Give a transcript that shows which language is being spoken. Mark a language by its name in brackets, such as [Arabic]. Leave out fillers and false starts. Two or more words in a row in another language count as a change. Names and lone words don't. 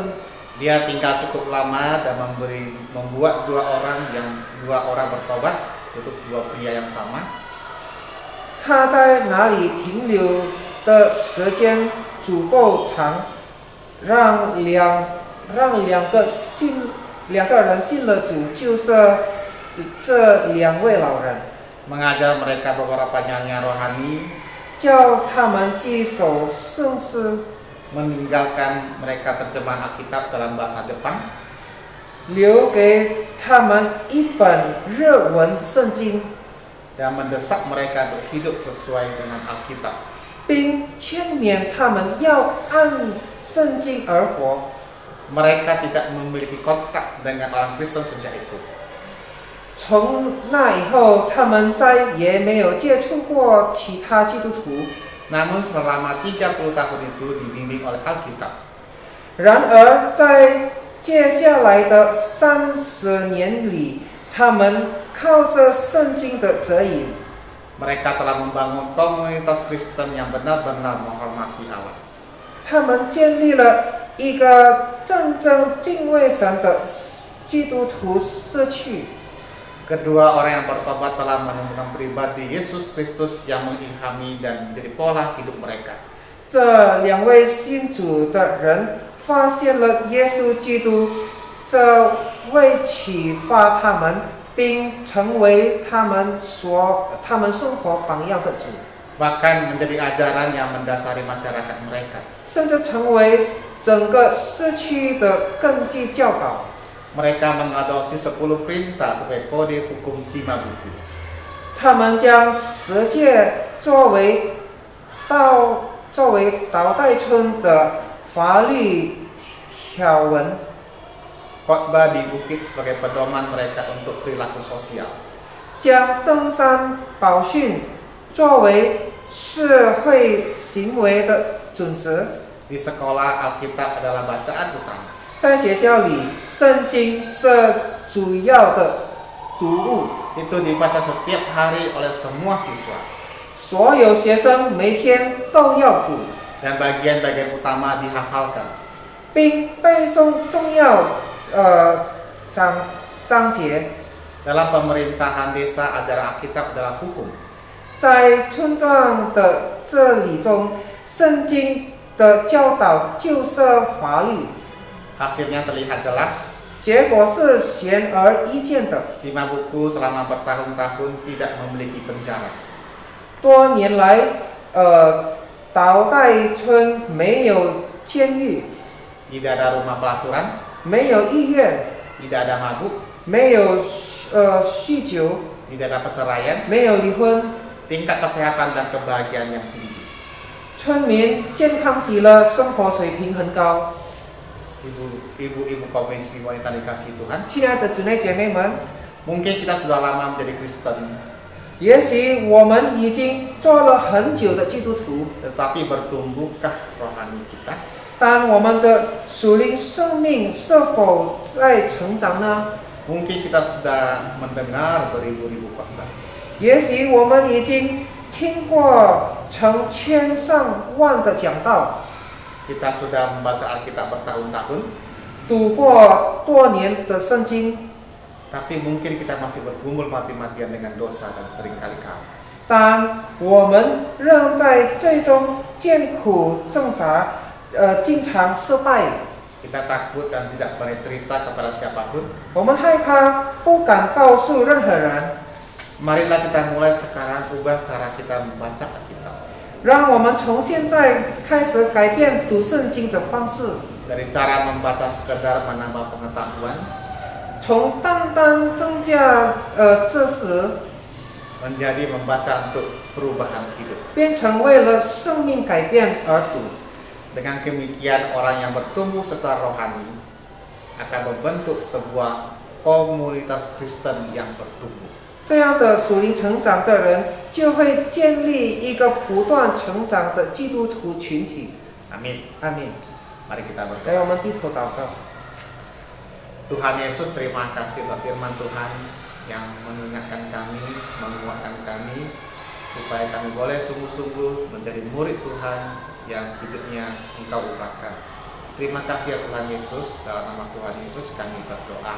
[Indonesian] Dia tinggal cukup lama dan membuat dua orang bertobat untuk dua pria yang sama. [Chinese] 他在哪里停留的时间足够长，让两个人信了主，就是这两位老人， [Indonesian] Mengajar mereka beberapa nyanyian rohani, [Chinese] 叫他们记守圣诗， [Indonesian] meninggalkan mereka terjemahan Alkitab dalam bahasa Jepang, [Chinese] 留给他们一本日文圣经， [Indonesian] dan mendesak mereka untuk hidup sesuai dengan Alkitab. [Chinese] 并劝勉他们要按圣经而活。 [Indonesian] Mereka tidak memiliki kontak dengan orang Kristen sejak itu. [Chinese] 从那以后，他们再也没有接触过其他基督徒。 [Indonesian] Namun selama 30 tahun itu dibimbing oleh Alkitab. [Chinese] 然而，在接下来的30年里，他们靠着圣经的指引， [Indonesian] Mereka telah membangun komunitas Kristen yang benar-benar menghormati Allah. [Chinese] 他们建立了一个真正敬畏神的基督徒社区。 [Indonesian] Kedua orang yang bertobat telah menemukan pribadi Yesus Kristus yang mengilhami dan menjadi pola hidup mereka. [Chinese] 这两位信主的人发现了耶稣基督，这会启发他们，并成为他们生活榜样的主， [Indonesian] Bahkan menjadi ajaran yang mendasari masyarakat mereka. [Chinese] 甚至成为整个社区的根基教导。 [Indonesian] Mereka mengadopsi 10 perintah sebagai kode hukum Shimabuku. [Chinese] 他们将十诫作为岛袋村的法律条文， [Indonesian] Khotbah di bukit sebagai pedoman mereka untuk perilaku sosial. [Chinese] 将登山宝训作为社会行为的准则。 [Indonesian] Di sekolah, Alkitab adalah bacaan utama. [Chinese] 在学校里，圣经是主要的读物， [Indonesian] Itu dibaca setiap hari oleh semua siswa. [Chinese] 所有学生每天都要读， [Indonesian] Dan bagian-bagian utama dihafalkan. [Chinese] 并背诵重要章节。 [Indonesian] Dalam pemerintahan desa, ajaran Alkitab adalah hukum. [Chinese] 在村庄的这里中，圣经的教导就是法律， [Indonesian] Hasilnya terlihat jelas. [Chinese] 结果是显而易见的。 [Indonesian] Shimabuku selama bertahun-tahun tidak memiliki penjara. [Chinese] 多年来，岛袋村没有监狱， [Indonesian] Tidak ada rumah pelacuran, [Chinese] 没有医院， [Indonesian] tidak ada mabuk, [Chinese] 没有酗酒， [Indonesian] tidak ada perceraian, [Chinese] 没有离婚， [Indonesian] tingkat kesehatan dan kebahagiaan yang tinggi. [Chinese] 村民健康喜乐，生活水平很高。 [Indonesian] Ibu-ibu kaum miskin wanita dikasih Tuhan, [Chinese] 亲爱的姊妹姐妹们， [Indonesian] mungkin kita sudah lama menjadi Kristen, [Chinese] 也许我们已经做了很久的基督徒， [Indonesian] tetapi bertumbuhkah rohani kita? [Chinese] 但我们的属灵生命是否在成长呢？ [Indonesian] Mungkin kita sudah mendengar beribu-ribu khotbah, [Chinese] 也许我们已经听过成千上万的讲道， [Indonesian] kita sudah membaca Alkitab bertahun-tahun, [Chinese] 读过多年的圣经， [Indonesian] tapi mungkin kita masih bergumul mati-matian dengan dosa dan seringkali kalah. [Chinese] 但我们仍在最终艰苦挣扎，经常失败。 [Indonesian] Kita takut dan tidak berani cerita kepada siapapun. [Chinese] 我们害怕，不敢告诉任何人。 [Indonesian] Marilah kita mulai sekarang ubah cara kita membaca Alkitab. [Chinese] 让我们从现在开始改变读圣经的方式， [Indonesian] Dari cara membaca sekedar menambah pengetahuan, [Chinese] 从单单增加知识， [Indonesian] menjadi membaca untuk perubahan hidup. [Chinese] 变成为了生命改变而读。 [Indonesian] Dengan demikian orang yang bertumbuh secara rohani akan membentuk sebuah komunitas Kristen yang bertumbuh. [Chinese] 这样的属灵成长的人，就会建立一个不断成长的基督徒群体。 [Indonesian] Amin. [Chinese] 阿门。 [Indonesian] Mari kita [Chinese] 来， [Indonesian] berdoa. [Chinese] 我们低头祷告。 [Indonesian] Tuhan Yesus, terima kasih untuk firman Tuhan yang mengingatkan kami, menguatkan kami, supaya kami boleh sungguh-sungguh menjadi murid Tuhan yang hidupnya Engkau ubahkan. Terima kasih ya Tuhan Yesus, dalam nama Tuhan Yesus kami berdoa.